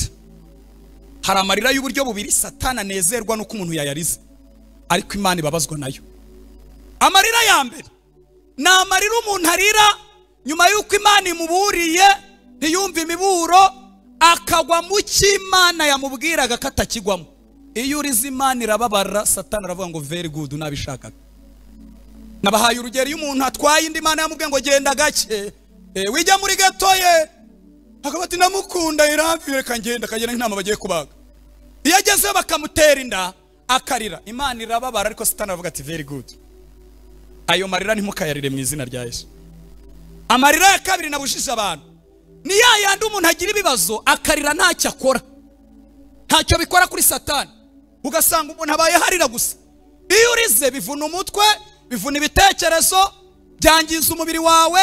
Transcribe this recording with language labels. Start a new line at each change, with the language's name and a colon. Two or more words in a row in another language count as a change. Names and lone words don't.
Kinyarwanda: Hari amarira y'uburyo bubiri Satana nezerwa nuko umuntu yayarize, ariko Imana ibabazwa nayo. Amarira ya mbere ni amarira umuntu arira nyuma y'uko Imana imuburiye ntiyumva imiburo akagwa mu cy'Imana yamubwiraga ko atakigwamo. Iyo urize Imana irababara, Satana aravuga ngo
English: very good
Kinyarwanda: nabishakaga. Nabahaye urugero y'umuntu atwaye indi Imana yamubwiye ngo genda gake wijya muri gatoye, akaba ati namukunda iramvire reka ngenda, akagenda nk'intama bagiye kubaga. Iyo ageze bakamutera inda akarira, Imana irababara, ariko Satana aravuga ati
English: very good.
Kinyarwanda: Ayo marira ntimukayarire mu izina rya Yesu. Amarira ya kabiri nabujije abantu ni yandi umuntu agira ibibazo akarira ntacyo akora, ntacyo bikora kuri Satani, ugasanga umuntu abaye harira gusa. Iyo urize bivuna umutwe, bivuna ibitekerezo, byangiza umubiri wawe.